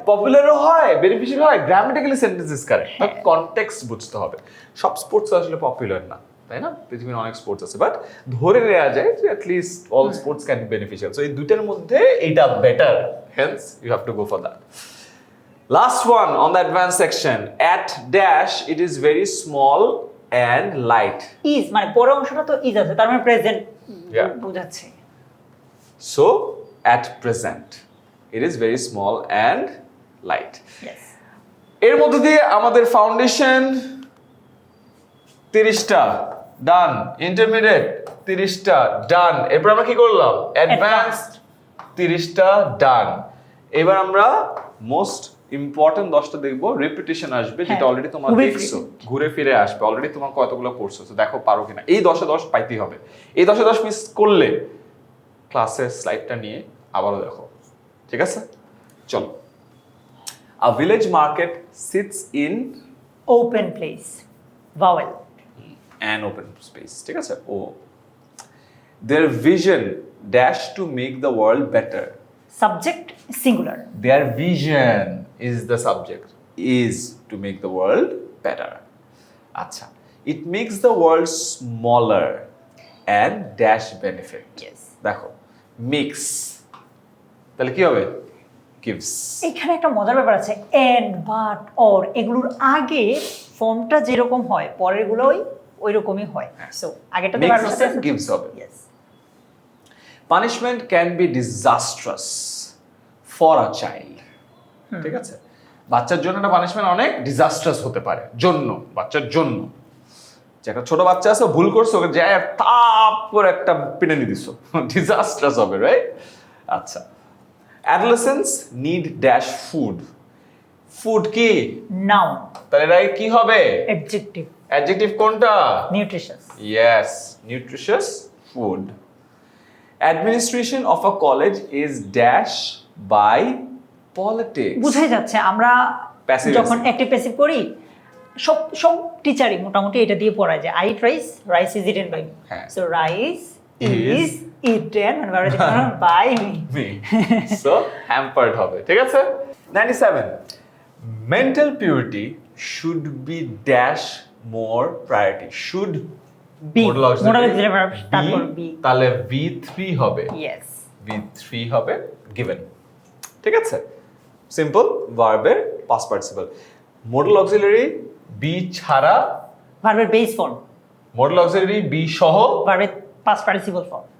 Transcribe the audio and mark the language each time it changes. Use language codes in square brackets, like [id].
[bn] পপুলারও হয়, বেনিফিশিয়াল হয়, [en] grammatically sentence is correct, [bn] but context বুঝতে হবে। সব স্পোর্টস আসলে পপুলার না, তাই না? পৃথিবীর অনেক স্পোর্টস আছে, বাট ধরে নেওয়া যায় যে [en] At least all sports can be beneficial. [bn] So এই দুটার মধ্যে এইটা better, [en] Hence you have to go for that. Last one on the advanced section. At dash, it is very small and light. [bn] Is মানে পরের অংশটা তো is আছে, তার মানে প্রেজেন্ট [en] Yeah. [bn] বোঝাচ্ছে। [en] So, at present, it is very small and light. Yes, [bn] এর মধ্যে দিয়ে আমাদের ফাউন্ডেশন 30টা ডান, ইন্টারমিডিয়েট 30টা ডান, এরপর আমরা কি করলাম? অ্যাডভান্সড 30টা ডান। এবার আমরা মোস্ট ইম্পর্টেন্ট 10টা দেখবো, রিপিটিশন আসবে, যেটা হ্যাঁ, অলরেডি তোমরা ঘুরে দেখছো, ঘুরে ফিরে আসবে, অলরেডি তোমার কতগুলো পড়ছো, তো দেখো পারো কিনা। এই 10-এ 10 পাইতেই হবে। এই 10-এ 10 মিস করলে ক্লাসের স্লাইডটা নিয়ে আবারও দেখো, ঠিক আছে? [en] চলো। A village market sits in open place, vowel. an open space, [bn] ঠিক আছে? [en] ও their vision dash to make the world better. Subject singular. Their vision is the subject, is to make the world better. আচ্ছা, it makes the world smaller and dash benefit. Yes, [bn] দেখো, mix, তাহলে কি হবে? [en] gives. [bn] এখানে একটা মজার ব্যাপার আছে, এন্ড, বাট, অর, এগুলোর আগে ফর্মটা যেরকম হয় পরের গুলোই ওই রকমই হয়। So আগেরটাতে [en] Makes verb and gives হবে। Yes, Punishment can be disastrous for a child. [bn] ঠিক আছে? বাচ্চার জন্য একটা পানিশমেন্ট অনেক ডিজাস্ট্রাস হতে পারে, জন্য, বাচ্চার জন্য। যে একটা ছোট বাচ্চা আছে, ভুল করছে, ওকে যায় তাপ করে একটা পিটানি দিছো, ডিজাস্ট্রাস হবে, রাইট? [en] আচ্ছা, adolescence need dash food. Food কি? Noun, [bn] তাহলে রাইট কি হবে? [en] adjective, [bn] অ্যাডজেক্টিভ কোনটা? [en] Nutritious. Yes, nutritious food. Administration of a college is dash by politics. [bn] বুঝাই যাচ্ছে আমরা [en] Passive [bn] যখন [en] voice. [bn] অ্যাক্টিভ প্যাসিভ করি, সব সব টিচারই মোটামুটি এটা দিয়ে পড়ায় যে [en] I eat rice, rice is eaten by me. [bn] হ্যাঁ। [en] So rice Is is eaten মানে by me. Me. So hampered হবে, [bn] ঠিক আছে? [en] 97. Mental purity should be dash more priority. Should be Modal auxiliary modal auxiliary verb তারপর be [bn] তাহলে V3 হবে [en] yes [bn] V3 হবে given ঠিক আছে সিম্পল ভার্বের past participle modal auxiliary B ছাড়া ভার্বের base form modal auxiliary B সহ ভার্বের পাস্ট পার্টিসিপল ফর্ম